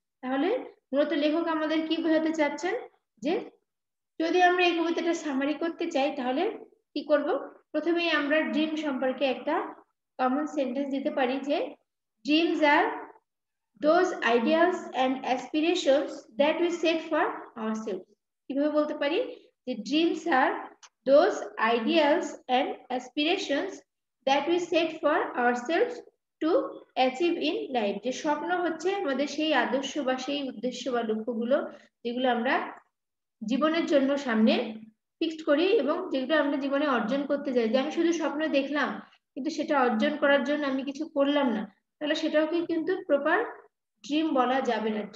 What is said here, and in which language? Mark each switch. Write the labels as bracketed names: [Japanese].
[Bangla] তাহলে মূলত লেখক আমাদের কি বোঝাতে চাচ্ছেন, যে যদি আমরা এই কবিতাটা সামারি করতে চাই তাহলে কি করব? প্রথমেই আমরা ড্রিম সম্পর্কে একটা কমন সেন্টেন্স দিতে পারি, যে dreams আর [English] those ideals and aspirations that we set for ourselves. [Bangla] কিভাবে বলতে পারি? [English] যে dreams are those ideals and aspirations that we set for ourselves to achieve in life. [Bangla] যে স্বপ্ন হচ্ছে আমাদের সেই আদর্শ বা সেই উদ্দেশ্য বা লক্ষ্যগুলো যেগুলো আমরা জীবনের জন্য সামনে ফিক্সড করি এবং যেগুলো আমরা জীবনে অর্জন করতে চাই। যে আমি শুধু স্বপ্ন দেখলাম কিন্তু সেটা অর্জন করার জন্য আমি কিছু করলাম না, তাহলে সেটাকে কিন্তু প্রপার ড্রিম বলা যাবে না।